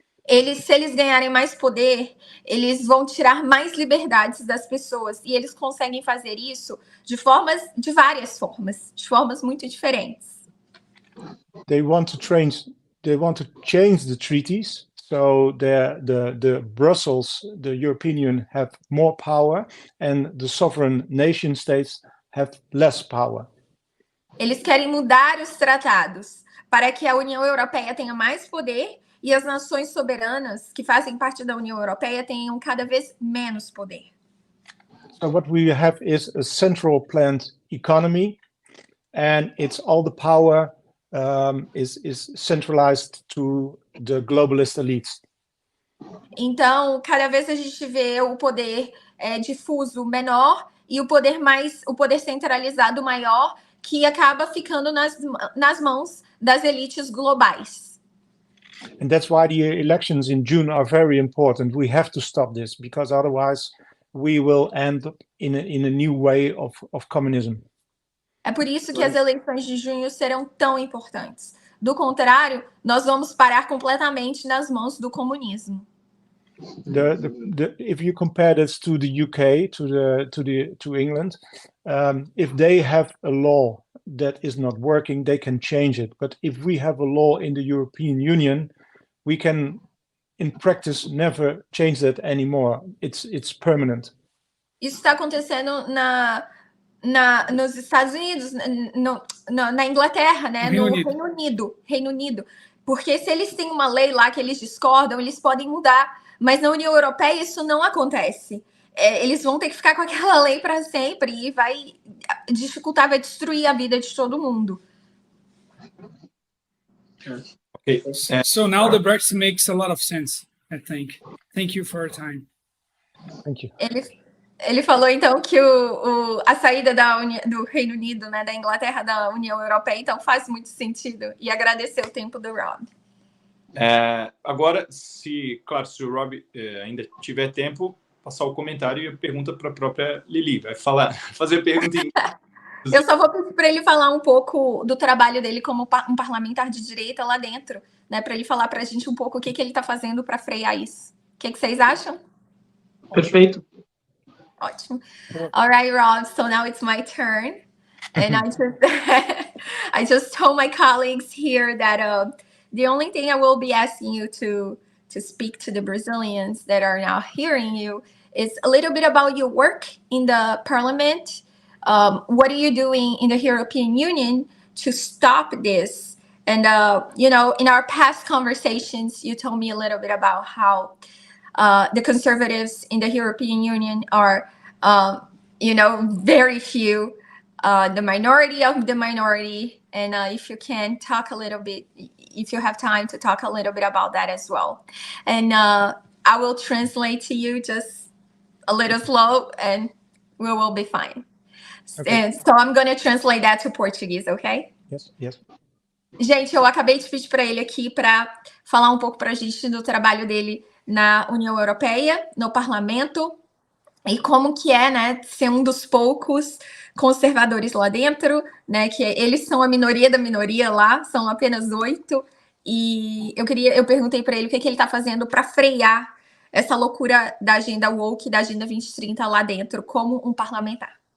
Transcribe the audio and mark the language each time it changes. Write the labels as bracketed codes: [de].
[pt] Se eles ganharem mais poder, eles vão tirar mais liberdades das pessoas. E eles conseguem fazer isso de várias formas, de formas muito diferentes. [en] They want to change the treaties, so the Brussels, the European Union, have more power, and the sovereign nation states have less power. [pt] Eles querem mudar os tratados para que a União Europeia tenha mais poder e as nações soberanas que fazem parte da União Europeia tenham cada vez menos poder. [en] So what we have is a central planned economy, and it's all the power is centralized to the globalist elites. [pt] Então, cada vez a gente vê o poder difuso menor e o poder centralizado maior, que acaba ficando nas mãos das elites globais. [en] And that's why the elections in June are very important. We have to stop this, because otherwise we will end up in a new way of communism. [pt] É por isso que as eleições de junho serão tão importantes. Do contrário, nós vamos parar completamente nas mãos do comunismo. [en] If you compare this to the UK, to England, if they have a law that is not working, they can change it. But if we have a law in the European Union, we can in practice never change that anymore. It's permanent. [pt] Isso está acontecendo nos Estados Unidos, na Inglaterra, né? No Reino Unido. Porque se eles têm uma lei lá que eles discordam, eles podem mudar. Mas na União Europeia isso não acontece. Eles vão ter que ficar com aquela lei para sempre e vai dificultar, vai destruir a vida de todo mundo. [en] Okay. So now the Brexit makes a lot of sense, I think. Thank you for your time. Thank you. [pt] Ele falou, então, que a saída do Reino Unido, né, da Inglaterra, da União Europeia, então faz muito sentido. E agradecer o tempo do Rob. Agora, se o Rob ainda tiver tempo, passar o comentário e a pergunta para a própria Lili. Vai fazer pergunta em... Eu só vou pedir para ele falar um pouco do trabalho dele como um parlamentar de direita lá dentro, né, para ele falar para a gente um pouco o que ele está fazendo para frear isso. O que vocês acham? Perfeito. Ótimo. [en] All right, Rob, so now it's my turn. And I just told my colleagues here that the only thing I will be asking you to speak to the Brazilians that are now hearing you is a little bit about your work in the parliament. What are you doing in the European Union to stop this? And, in our past conversations, you told me a little bit about how the conservatives in the European Union are, very few, the minority of the minority. And if you can talk a little bit, if you have time to talk a little bit about that as well. And I will translate to you just a little slow and we will be fine. Okay. And so I'm going to translate that to Portuguese, okay? Yes. [pt] Gente, eu acabei de pedir para ele aqui para falar um pouco para a gente do trabalho dele na União Europeia, no parlamento, e como que é, né, ser um dos poucos conservadores lá dentro, né, que eles são a minoria da minoria lá, são apenas 8, e eu perguntei para ele o que ele está fazendo para frear essa loucura da agenda woke, da agenda 2030 lá dentro, como um parlamentar.